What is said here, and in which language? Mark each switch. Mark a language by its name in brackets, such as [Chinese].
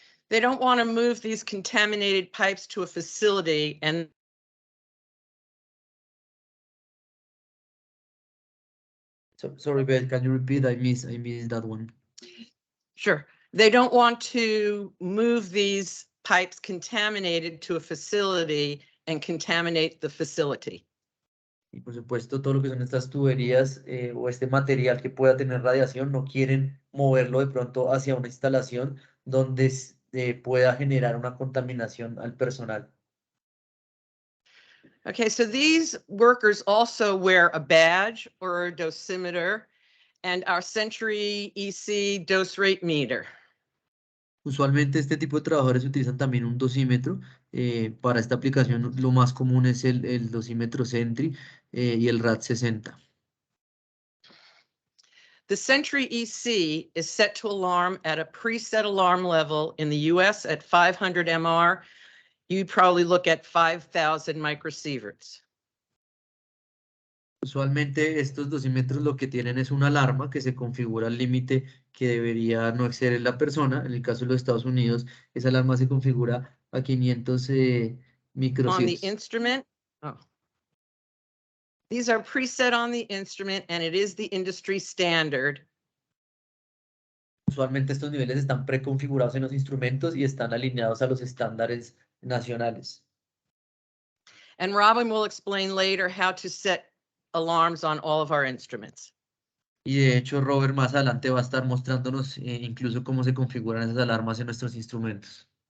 [English] They don't want to move these contaminated pipes to a facility and Sorry, Beth, can you repeat? I missed that one. sure, they don't want to move these pipes contaminated to a facility and contaminate the facility. [Spanish] Y por supuesto, todo lo que son estas tuberías o este material que pueda tener radiación, no quieren moverlo de pronto hacia una instalación donde pueda generar una contaminación al personal. [English] Okay, so these workers also wear a badge or a dosimeter and our Century EC dose rate meter. [Spanish] Usualmente este tipo de trabajadores utilizan también un dosímetro. Para esta aplicación lo más común es el dosímetro Sentry y el RAD 60. [English] The Century EC is set to alarm at a preset alarm level in the US at 500 MR. You'd probably look at 5,000 microsieverts. [Spanish] Usualmente estos dosímetros lo que tienen es una alarma que se configura al límite que debería no exceder la persona. En el caso de los Estados Unidos, esa alarma se configura a 500 [English] On the [Spanish] microsieverts. [English] instrument, these are preset on the instrument and it is the industry standard. [Spanish] Usualmente estos niveles están preconfigurados en los instrumentos y están alineados a los estándares nacionales. [English] And Robin will explain later how to set alarms on all of our instruments. [Spanish] Y de hecho, Robert más adelante va a estar mostrándonos incluso cómo se configuran esas alarmas en nuestros instrumentos.